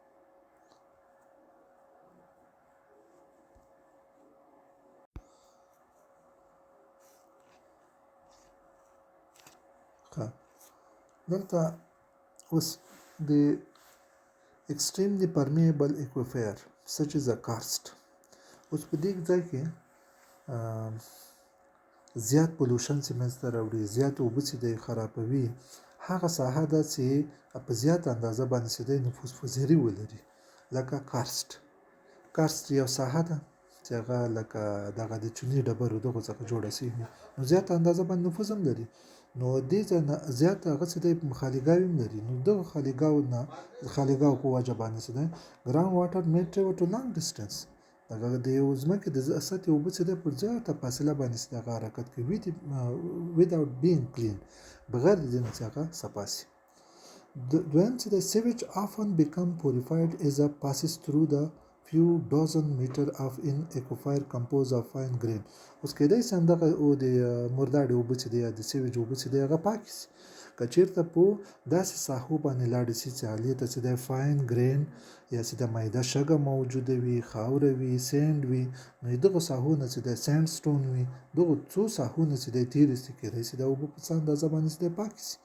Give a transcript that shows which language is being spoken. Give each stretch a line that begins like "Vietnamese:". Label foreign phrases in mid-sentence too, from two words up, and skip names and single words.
Pashto: دلته اوس د
English: extremely permeable aquifer such as a karst
Pashto: اوس په دې ځای کې زیات پولوشن چې منځته راوړي زیات اوبه چې دی خرابوي هغه ساحه ده چې په زیات اندازه باندې چې دی نفوذ پذیري ولري لکه کارست یو ساحه ده چې هغه لکه دغه د چونې ډبرو دغو څخه جوړه شوې نو زیات اندازه باندې نفوذ هم لري نو دې ځای نه زیات هغه څه دی خالیګاوې هم لري نو دغه خالیګاو په وجه باندې څه دی
English: ground water may travel to long distance
Pashto: دغه د یو ځمکې د سطحې اوبه څه دی پر زیاته فاصله باندې څه هغه حرکت کوي
English: without being clean
Pashto: بغیر د دې نه چې هغه صفا شي دویم چې د
English: sewage often become purified as it passes through the few dozen meter of in aquifer composed of fine grain
Pashto: اوس کېدای شي همدغه د مرداړې اوبه چې دی یا د سیویج اوبه چې دی هغه پاکې شي که چېرته په داسې ساحو باندې لاړې شي چې هغې ته چې دی
English: fine grain
Pashto: یا چې د میده شګه موجوده وي خاوره وي سینډ وي نو دغه ساحو نه چې دی
English: sand stone
Pashto: وي دغه څو ساحو نه چې دی تېرې شي کېدای شي دا اوبه په څه اندازه باندې چې دی پاکې شي